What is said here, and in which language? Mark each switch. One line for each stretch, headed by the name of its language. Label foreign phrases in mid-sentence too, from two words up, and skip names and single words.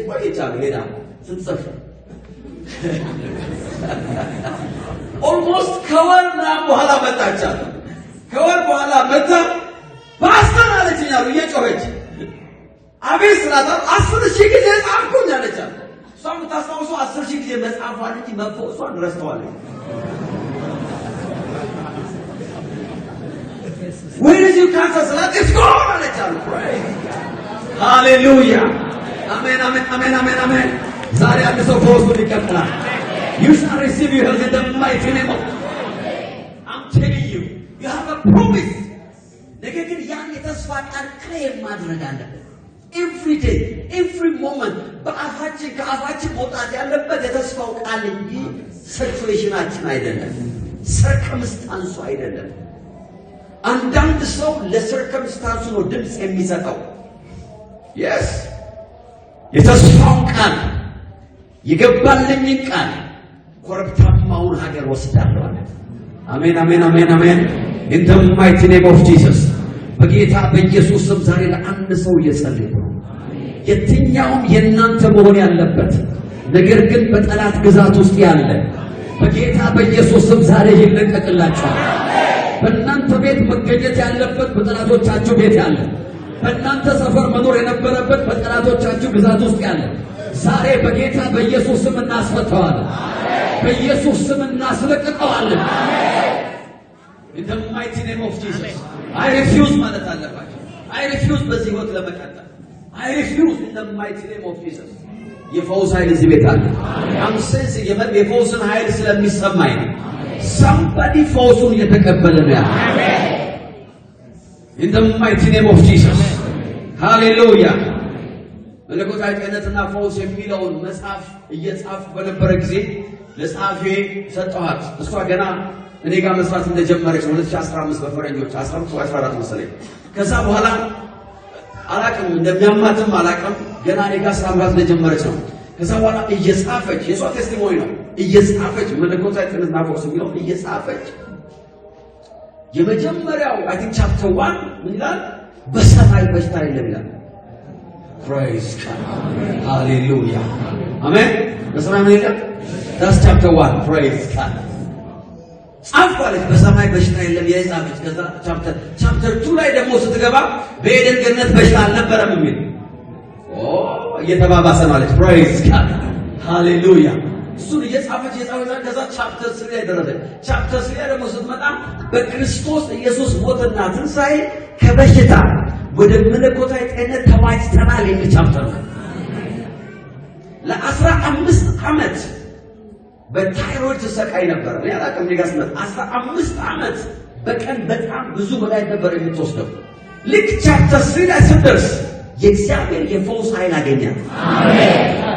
Amharic: ቆየች አሉ። ሄዳ ስትጽፍ ኦልሞስት ከወር ምናምን በኋላ መጣች አሉ። ከወር በኋላ መጣ ፓስተር አለችኝ አሉ እየጮኸች። አቤት ስላታ 10,000 ጊዜ ጻፍኩኝ አለች አሉ። እሷ የምታስታውሰው 10,000 ጊዜ መጻፏን እንጂ መፈወሷን ረስተዋለች።
English: Where is your cancer? It's gone. Let's all pray. Hallelujah. Amen, amen, amen, amen, amen.
Amharic: ዛሬ አንድ ሰው ፈውሱን ይቀበላል።
English: You shall receive your health in the mighty name of I'm telling you, you have a promise.
Amharic: ነገር ግን ያን የተስፋ ቃል ክሌም ማድረግ አለበት።
English: Every day, every moment
Amharic: በአፋችን ከአፋችን መውጣት ያለበት የተስፋው ቃል እንጂ ሲቹዌሽናችን አይደለም፣ ሰርከምስታንሱ አይደለም። አንዳንድ ሰው ለሰርከምስታንሱ ነው ድምፅ የሚሰጠው። Yes, የተስፋውን ቃል የገባልኝን ቃል ኮረብታማውን ሀገር ወስዳለሁ አለ። አሜን አሜን አሜን አሜን።
English: In the mighty name of Jesus.
Amharic: በጌታ በኢየሱስ ስም ዛሬ ለአንድ ሰው እየጸለይኩ ነው። የትኛውም የእናንተ መሆን ያለበት ነገር ግን በጠላት ግዛት ውስጥ ያለ በጌታ በኢየሱስ ስም ዛሬ ይለቀቅላችኋል። በእናንተ ቤት መገኘት ያለበት በጠላቶቻችሁ ቤት ያለ በእናንተ ሰፈር መኖር የነበረበት በጠላቶቻችሁ ግዛት ውስጥ ያለ ዛሬ በጌታ በኢየሱስ ስም እናስፈታዋለን። በኢየሱስ ስም እናስለቅቀዋለን።
English: In the mighty name of Jesus. I refuse
Amharic: ማለት አለባችሁ።
English: I refuse
Amharic: በዚህ ህይወት ለመቀጠል።
English: I refuse in the mighty name of Jesus.
Amharic: የፈውስ ኃይል እዚህ ቤት አለ።
English: I'm sensing
Amharic: የፈውስን ኃይል ስለሚሰማኝ ነው። Somebody ፈውሱን እየተቀበለ ነው ያለው።
English: In the mighty name of Jesus. Hallelujah.
Amharic: መለኮታዊ ጤንነትና ፈውስ የሚለውን መጽሐፍ እየጻፍኩ በነበረ ጊዜ ለጻፌ ሰጠኋት። እሷ ገና እኔ ጋር መስራት እንደጀመረች 2015 በፈረንጆች 14 መሰለኝ። ከዛ በኋላ አላቅም እንደሚያማትም አላቅም ገና እኔ ጋር ስራ መስራት እንደጀመረች ነው። ከዛ በኋላ እየጻፈች የሷ ቴስቲሞኒ ነው እየጻፈች መለኮታዊ ጤንነትና ፈውስ የሚለውን እየጻፈች የመጀመሪያው
English: I think chapter
Amharic: 1 ምን ይላል? በሰማይ በሽታ የለም ይላል።
English: Praise God. Hallelujah. Amen.
Amharic: በሰማይ ምን የለም?
English: That's chapter 1. Praise God.
Amharic: ጻፍኳለች በሰማይ በሽታ የለም የጻፈች። ከዛ ቻፕተር 2 ላይ ደግሞ ስትገባ በኤደን ገነት በሽታ አልነበረም የሚል እየተባባሰ ማለት።
English: Praise God.
Amharic: Hallelujah. እሱን እየጻፈች ከዛ ቻፕተር 3 ላይ ደረሰች። ቻፕተር 3 ላይ ደግሞ ስትመጣ በክርስቶስ ኢየሱስ ሞትና ትንሣኤ ከበሽታ ወደ መለኮታዊ ጤንነት ተዋጅተናል የሚል ቻፕተር ነው። ለ15 ዓመት በታይሮይድ ተሰቃይ ነበር። እኔ አላውቅም ሊጋስ ነው 15 ዓመት በቀን በጣም ብዙ በላይ ነበር የምትወስደው። ልክ ቻፕተር 3 ላይ ስትደርስ የእግዚአብሔር የፈውስ ኃይል አገኛት። አሜን።